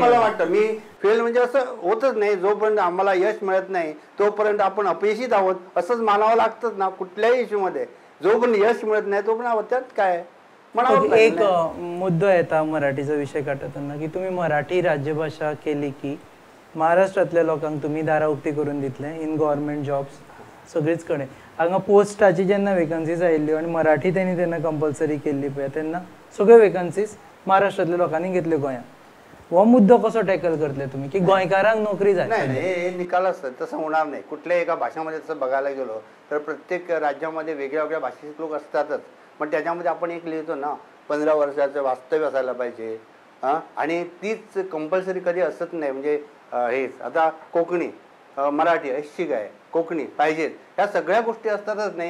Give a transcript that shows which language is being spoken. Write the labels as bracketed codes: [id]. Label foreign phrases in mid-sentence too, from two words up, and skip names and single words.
[mr] मला वाटतं मी फेल म्हणजे असं होतच नाही. जोपर्यंत आम्हाला यश मिळत नाही तोपर्यंत आपण अपयशीच आहोत असंच मानावं लागतंच ना कुठल्याही इश्यूमध्ये. जोपर्यंत यश मिळत नाही तोपर्यंत त्यात काय म्हणावं. [kok] एक मुद्दा येता मराठीचा विषय काढताना की तुम्ही मराठी राज्यभाषा केली की महाराष्ट्रातल्या लोकांक तुम्ही दाराउक्ती करून दितले [en] in government jobs [kok] सगळीच कडे. हांगा पोस्टाची जेन्ना वेकन्सीज आयिल्ल्यो आनी मराठी तेणी तेन्ना कंपल्सरी केल्ली पळय तेन्ना सगळ्यो वेकन्सीज महाराष्ट्रातल्या लोकांनी घेतल्यो गोंयांत. हो मुद्दो कसो टॅकल करतले तुम्ही की गोंयकारांक नोकरी जाय? [mr] नाही, हे निकाल असतं, तसं होणार नाही. कुठल्याही एका भाषामध्ये तसं बघायला गेलो तर प्रत्येक राज्यामध्ये वेगळ्या वेगळ्या भाषेचे लोक असतातच. पण त्याच्यामध्ये आपण एक लिहितो ना, 15 वर्षाचं वास्तव्य असायला पाहिजे. आणि तीच कंपल्सरी कधी असत नाही. म्हणजे हेच आता कोकणी, मराठी ऐच्छिक आहे, कोकणी पाहिजेत, ह्या सगळ्या गोष्टी असतातच नाही.